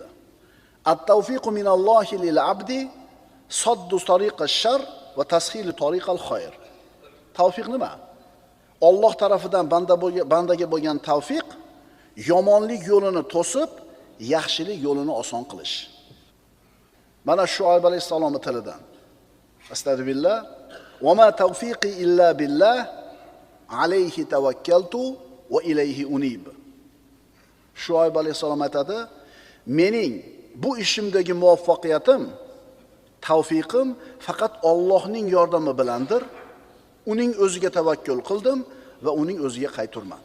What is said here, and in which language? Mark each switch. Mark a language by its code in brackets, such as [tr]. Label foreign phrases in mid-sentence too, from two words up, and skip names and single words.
[ar] التوفيق من الله للعبد سد طريق الشر وتسهيل طريق الخير. [uz] Tavfiq nima? Alloh tarafidan bandaga bo'lgan tavfiq yomonlik yo'lini to'sib, yaxshilik yo'lini oson qilish. Mana Shuayb alayhisalomning tilidan. [ar] أستغفر الله. وما توفيقي إلا بالله عليه توكلت وإليه أنيب. [uz] Shuayb alayhisalom aytadi, mening bu ishimdagi muvaffaqiyatim, tavfiqim faqat Allohning yordami bilandir. Uning o'ziga tavakkul qildim va uning o'ziga qayturman.